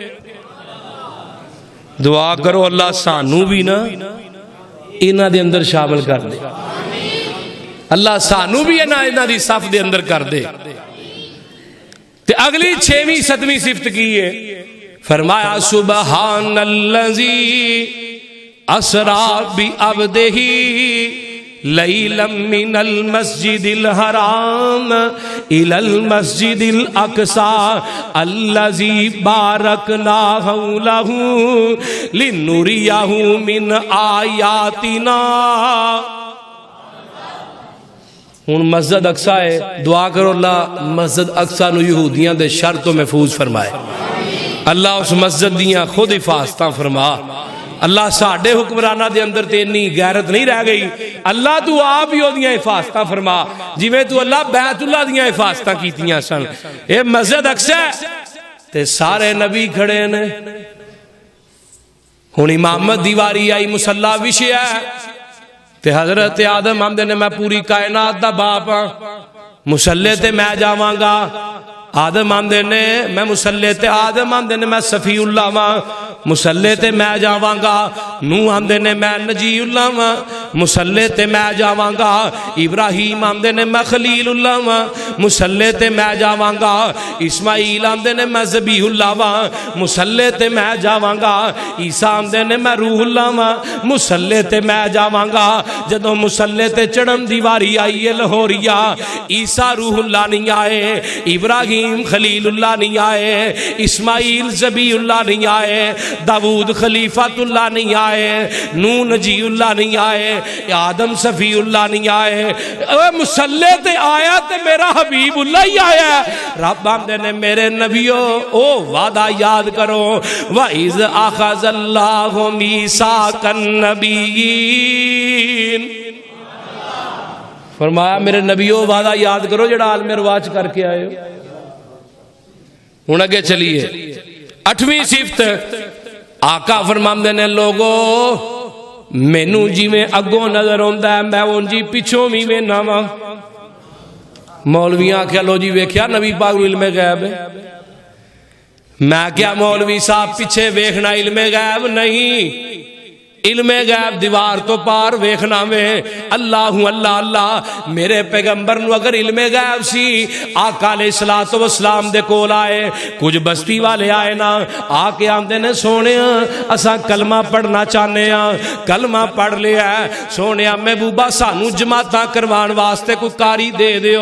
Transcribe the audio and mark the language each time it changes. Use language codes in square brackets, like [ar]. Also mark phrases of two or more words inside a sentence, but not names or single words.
[pa] دعا کرو اللہ سانو بھی نا انہاں دے اندر شامل کر دے, اللہ سانو بھی انہاں دی صف دے اندر کر دے. تے اگلی 6ویں 7ویں صفت کی ہے, فرمایا [ar] سبحان الذی اسرا بعبدہ لیلا من المسجد الحرام الى المسجد الاقصى الذي باركنا حوله لنريه من آیاتنا. [pa] ہن مسجد اقصی ہے, دعا کرو اللہ مسجد اقصی نو یہودیاں دے شر تو محفوظ فرمائے, اللہ اس مسجد دیاں خود حفاظتاں فرما. اللہ ساڑھے حکمرانہ دے اندر تے اتنی غیرت نہیں رہ گئی, اللہ تو آپ ہی ہو دیاں حفاظتاں فرما جی میں تو اللہ بیت اللہ دیاں حفاظتاں کیتیاں سن. اے مسجد اقصی تے سارے نبی کھڑے نے, ہن امامت دیواری آئی مصلی وشے ہے تے حضرت آدم آمدے نے میں پوری کائنات دا باپ ہاں, مصلی تے میں جاواں گا. آدم آمدے نے میں مصلی تے, آدم آمدے نے میں صفی اللہ ہاں, مصلی تے میں جاواں گا. نوح آمدے نے میں نجی اللہ ہاں, مصلی تے میں جاواں گا. ابراہیم آمدے نے میں خلیل اللہ ہاں, مصلی تے میں جاواں گا. اسماعیل آمدے نے میں ذبیح اللہ ہاں, مصلی تے میں جاواں گا. عیسیٰ آمدے نے میں روح اللہ ہاں, مصلی تے میں جاواں گا. جدوں مصلی تے چڑھن دی واری آئی ہے لاہوریا, عیسیٰ روح اللہ نہیں آئے, ابراہیم خلیل اللہ نہیں آئے, اسماعیل ذبیح اللہ نہیں آئے, داود خلیفۃ اللہ نہیں آئے، نوح نجی اللہ نہیں آئے، آدم صفی اللہ نہیں آئے، مسلح تے آیا تے میرا حبیب اللہ ہی آیا ہے۔ رب آمدے نے میرے نبیو او وعدہ یاد کرو، [ar] وَإِذْ أَخَذَ اللَّهُ مِيثَاقَ النَّبِيِّينَ، [pa] فرمایا میرے نبیو وعدہ یاد کرو جڑا عالم رواج کر کے آئے ہو۔ ہن اگے چلیے 8ویں صفت، آقا فرماندے نے لوگو مینوں جویں اگوں نظر ہوندا ہے میں اونجی پچھوں وی وینا وا۔ مولویاں آکھیا لو جی ویکھیا نبی پاک نوں علم غیب ہے، میں کیا مولوی صاحب پیچھے ویکھنا علم غیب نہیں، علم غیب دیوار تو پار ویکھنا میں۔ اللہ اللہ اللہ، میرے پیغمبر نو اگر علم غیب سی، آقا [ar] علیہ الصلوۃ والسلام [pa] دے کول آئے، کچھ بستی والے آئے نا، آ کے آندے نے سونیا اساں کلمہ پڑھنا چاہنے ہاں، کلمہ پڑھ لیا ہے، سونیا محبوبہ سانو جماعتاں کروان واسطے کوئی کاری دے دیو۔